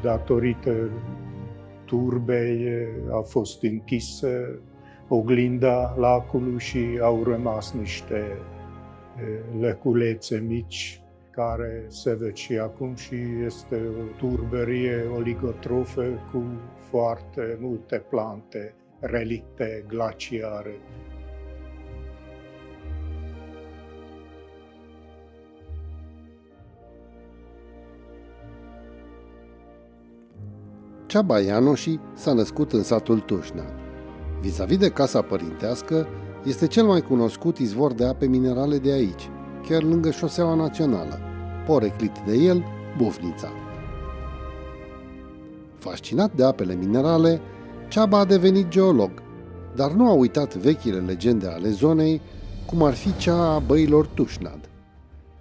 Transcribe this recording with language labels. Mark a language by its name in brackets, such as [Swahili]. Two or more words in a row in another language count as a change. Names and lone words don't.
[Romanian] Datorită turbei a fost închisă oglinda lacului și au rămas niște lăculețe mici care se văd și acum și este o turbărie oligotrofă cu foarte multe plante, relicte glaciare. Csaba Jánosi s-a născut în satul Tușnad. Vis-a-vis de casa părintească, este cel mai cunoscut izvor de ape minerale de aici, chiar lângă șoseaua națională, poreclit de el, Bufnița. Fascinat de apele minerale, Csaba a devenit geolog, dar nu a uitat vechile legende ale zonei, cum ar fi cea a băilor Tușnad.